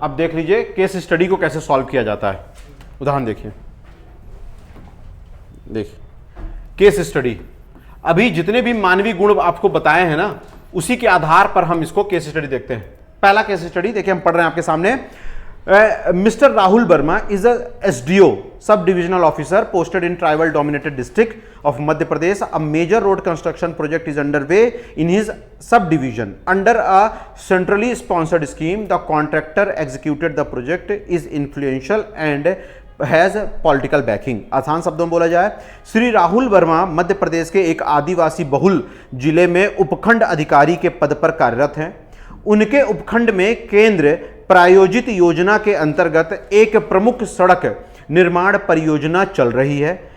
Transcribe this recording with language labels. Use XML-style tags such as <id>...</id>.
<hi>अब देख लीजिए केस स्टडी को कैसे सॉल्व किया जाता है। उदाहरण देखिए, केस स्टडी। अभी जितने भी मानवीय गुण आपको बताए हैं ना, उसी के आधार पर हम इसको केस स्टडी देखते हैं। पहला केस स्टडी देखिए, हम पढ़ रहे हैं आपके सामने।</hi> <en>Mr. Rahul Verma is a SDO, sub-divisional officer posted in tribal dominated district of Madhya Pradesh. A major road construction project is underway in his subdivision. Under a centrally sponsored scheme, the contractor executed the project is influential and has political backing.</en> <hi>आसान शब्दों में बोला जाए, श्री राहुल वर्मा मध्य प्रदेश के एक आदिवासी बहुल जिले में उपखंड अधिकारी के पद पर कार्यरत हैं। उनके उपखंड में केंद्र प्रायोजित योजना के अंतर्गत एक प्रमुख सड़क निर्माण परियोजना चल रही है।</hi>